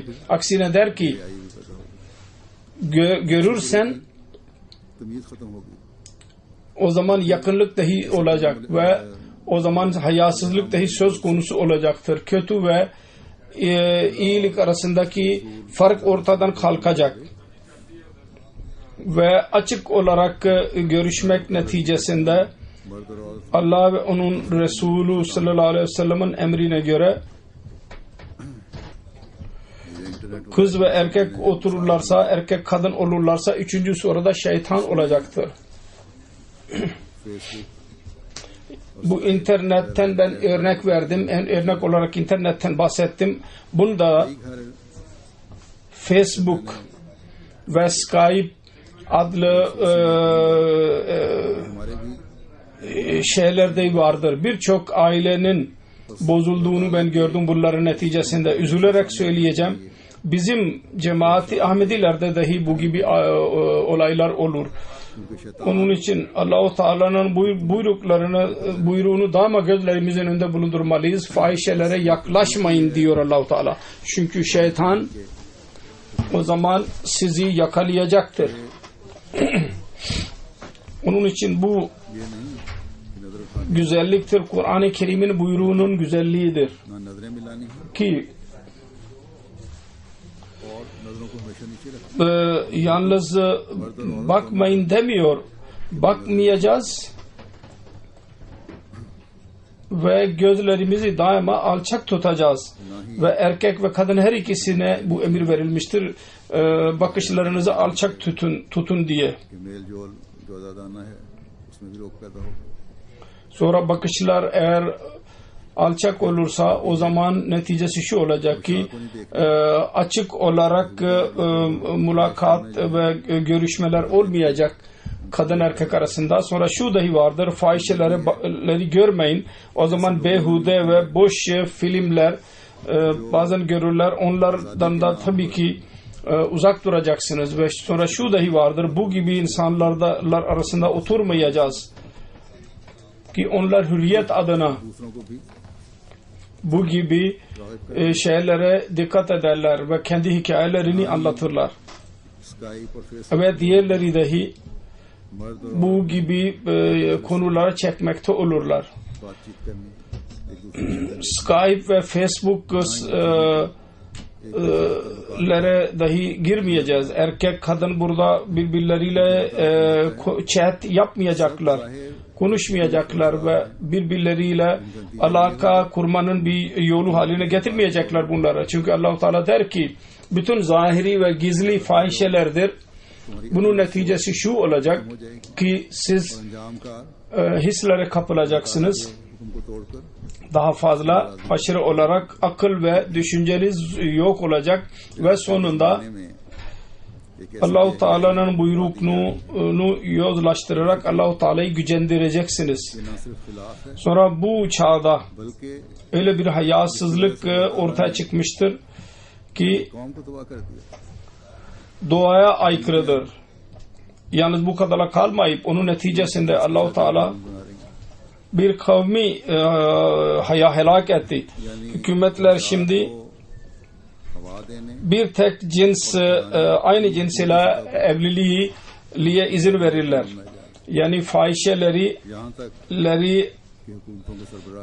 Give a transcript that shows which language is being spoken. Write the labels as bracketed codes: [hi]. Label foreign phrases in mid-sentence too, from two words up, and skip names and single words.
[tr] Aksine der ki görürsen o zaman yakınlık dahi olacak ve o zaman hayasızlık dahi söz konusu olacaktır. Kötü ve iyilik arasındaki fark ortadan kalkacak ve açık olarak görüşmek neticesinde [ur] मर्द और औरत [tr] Allah ve onun Resulü sallallahu aleyhi ve sellem'in emrine göre [ur] इंटरनेट [tr] kız ve erkek otururlarsa, erkek kadın olurlarsa üçüncü sırada şeytan olacaktır. [ur] फेसबुक [tr] Bu internetten ben örnek verdim. En örnek olarak internetten bahsettim. Bunda [ur] एक घर [tr] Facebook ve Skype adlı [ur] हमारे भी [tr] şeyler de vardır. Birçok ailenin bozulduğunu ben gördüm bunların neticesinde. Üzülerek söyleyeceğim. Bizim cemaati Ahmedilerde dahi bu gibi olaylar olur. [ur] उनके शैतान [tr] Onun için Allah-u Teala'nın buyruğunu daima gözlerimizin önünde bulundurmalıyız. Fahişelere yaklaşmayın diyor Allah-u Teala. Çünkü şeytan o zaman sizi yakalayacaktır. Onun için bu [ur] ये नहीं कि नजर उठानी [tr] güzelliktir. Kur'an-ı Kerim'in buyruğunun güzelliğidir. [ur] ना नजरें मिलानी है [tr] Ki [ur] और नजरों को हमेशा नीचे रखना [tr] yalnız bakmayın demiyor. Bakmayacağız ve gözlerimizi daima alçak tutacağız. Ve erkek ve kadın her ikisine bu emir verilmiştir. Bakışlarınızı alçak tutun diye. [ur] कि मेल जोल जो आजादाना है उसमें भी रोक पैदा हो [tr] Sonra bakışlar eğer alçak olursa o zaman neticesi şu olacak ki açık olarak mülakat ve görüşmeler olmayacak kadın erkek arasında. Sonra şu dahi vardır, fahişeleri görmeyin. O zaman behude ve boş filmler bazen görürler. Onlardan da tabii ki uzak duracaksınız. Ve sonra şu dahi vardır, bu gibi insanlar arasında oturmayacağız ki onlar hürriyet adına [ur] दूसरों को भी [tr] bu gibi şeylere dikkat ederler ve kendi hikayelerini anlatırlar. [ur] स्काइप और फेसबुक [tr] Ve diğerleri dahi [ur] मर्द और [tr] bu gibi konulara çekmekte olurlar. [ur] बातचीत करनी एक दूसरे से [tr] Skype ve Facebook lere dahi girmeyeceğiz. Erkek kadın burada birbirleriyle chat yapmayacaklar. Konuşmayacaklar ve birbirleriyle alaka kurmanın bir yolu haline getirmeyecekler bunları. Çünkü Allah-u Teala der ki bütün zahiri ve gizli fahişelerdir. Bunun neticesi şu olacak ki siz [ur] अंजाम का [tr] hislere kapılacaksınız. [ur] हुक्म को तोड़कर [tr] Daha fazla aşırı olarak akıl ve düşünceniz yok olacak ve sonunda [ur] में एक [tr] Allah-u Teala'nın buyruğunu yozlaştırarak Allah-u Teala'yı gücendireceksiniz. [ur] न सिर्फ खिलाफ है [tr] Sonra bu çağda [ur] बल्कि [tr] öyle bir hayasızlık ortaya çıkmıştır ki [ur] कौम को तबाह कर दिया [tr] doğaya aykırıdır. Yalnız bu kadara kalmayıp onun neticesinde Allah-u Teala [ur] बना रही [tr] bir kavmi helak etti. Hükümetler şimdi [ur] हवा देने [tr] bir tek cins aynı cins ile evliliğe izin verirler. Yani fahişeleri [ur] यहाँ तक कि हुकूमतों के सरबराह